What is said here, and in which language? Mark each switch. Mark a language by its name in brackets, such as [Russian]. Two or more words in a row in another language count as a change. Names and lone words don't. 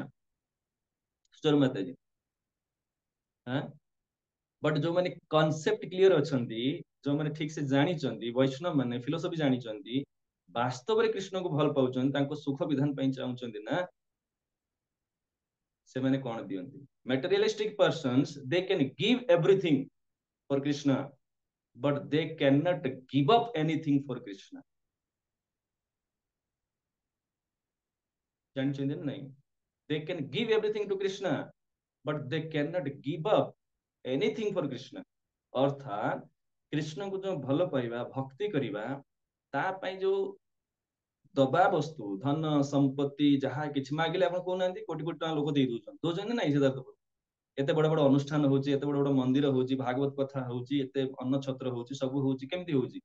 [Odia] ସୁଚର ମାତାଜୀ, ହଁ। ବଟ୍ ଯୋଉମାନେ [English] concept clear [Odia] ଅଛନ୍ତି, ଯୋଉମାନେ ଠିକ ସେ ଜାଣିଛନ୍ତି, ବୈଷ୍ଣବ ମାନେ ଫିଲୋସଫି ଜାଣିଛନ୍ତି, ବାସ୍ତବରେ କୃଷ୍ଣଙ୍କୁ ଭଲ ପାଉଛନ୍ତି, ତାଙ୍କ ସୁଖ ବିଧାନ ପାଇଁ ଚାହୁଁଛନ୍ତି ନା, ସେମାନେ କଣ ଦିଅନ୍ତି? [English] materialistic persons, they can give everything for Krishna, but they cannot give up anything for Krishna. [Odia] ଜାଣିଛନ୍ତି ନା ନାଇଁ? [English] They can give everything to Krishna, but they cannot give up anything for Krishna. [Odia] ଅର୍ଥାତ୍ କୃଷ୍ଣଙ୍କୁ ଯୋଉ ଭଲ ପାଇବା, ଭକ୍ତି କରିବା, ତା ପାଇଁ ଯୋଉ ଦବା ବସ୍ତୁ ଧନ ସମ୍ପତ୍ତି ଯାହା କିଛି ମାଗିଲେ ଆପଣ କହୁନାହାନ୍ତି କୋଟି କୋଟି ଟଙ୍କା ଲୋକ ଦେଇ ଦଉଛନ୍ତି ନାଇଁ ସିଦ୍ଧାର୍ଥ ପ୍ରଭୁ? ଏତେ ବଡ ବଡ ଅନୁଷ୍ଠାନ ହଉଛି, ଏତେ ବଡ ବଡ ମନ୍ଦିର ହଉଛି, ଭାଗବତ କଥା ହଉଛି, ଏତେ ଅନ୍ନ ଛତ୍ର ହଉଛି, ସବୁ ହଉଛି, କେମିତି ହଉଛି?